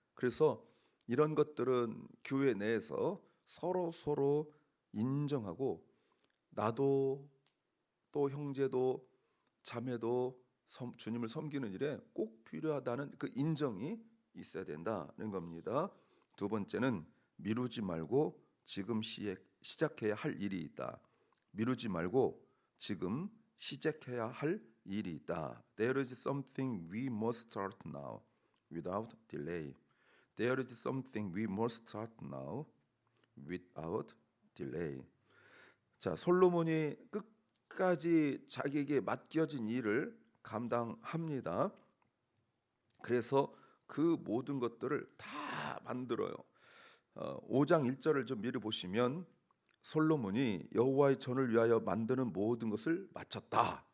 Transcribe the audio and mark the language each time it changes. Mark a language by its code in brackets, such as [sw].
[ko] 그래서 이런 것들은 교회 내에서 서로 인정하고 나도 또 형제도 자매도 주님을 섬기는 일에 꼭 필요하다는 그 인정이 있어야 된다는 겁니다. 두 번째는 미루지 말고 지금 시작해야 할 일이 있다. 미루지 말고 지금 시작해야 할 일이 있다. [en] There is something we must start now without delay. There is something we must start now without delay. [ko] 자, 솔로몬이 끝까지 자기에게 맡겨진 일을 감당합니다. 그래서 그 모든 것들을 다 만들어요. 5장 1절을 좀 미리 보시면 솔로몬이 여호와의 전을 위하여 만드는 모든 것을 마쳤다.